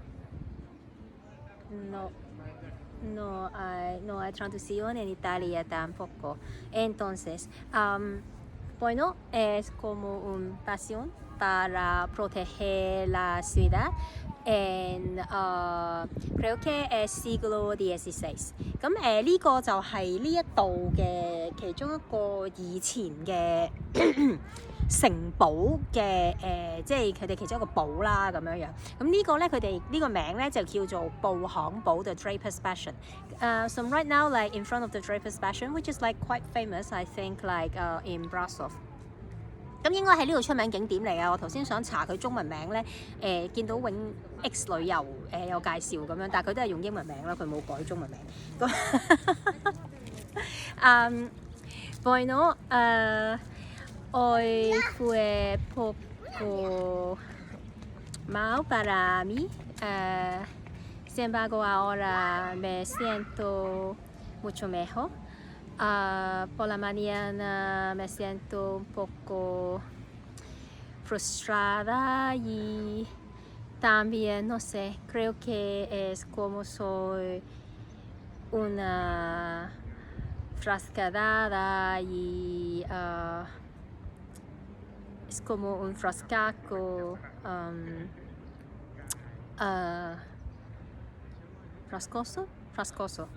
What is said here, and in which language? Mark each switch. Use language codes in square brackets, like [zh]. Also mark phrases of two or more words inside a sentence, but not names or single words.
[es] No hay traducción en Italia tampoco. Entonces, bueno, es como una pasión para proteger la ciudad en creo que es siglo XVI。 [yue] 咁呢個就係呢一度嘅其中一個以前嘅城堡嘅即係佢哋其中一個堡啦咁樣樣。咁呢個咧佢哋呢個名咧就叫做布行堡 [en] The Draper's Passion。So right now like in front of the Draper's Passion, which is like quite famous, I think like in Brussels。 [yue] 咁應該喺呢度出名景點嚟啊！我頭先想查佢中文名咧，見到永 X 旅遊有介紹咁樣，但係佢都係用英文名啦，佢冇改中文名。 [es] 咁 bueno, hoy fue poco mal para mí, sin embargo ahora me siento mucho mejor. Por la mañana me siento un poco frustrada y también, no sé, creo que es como soy una frascada y es como un frascaco frascoso.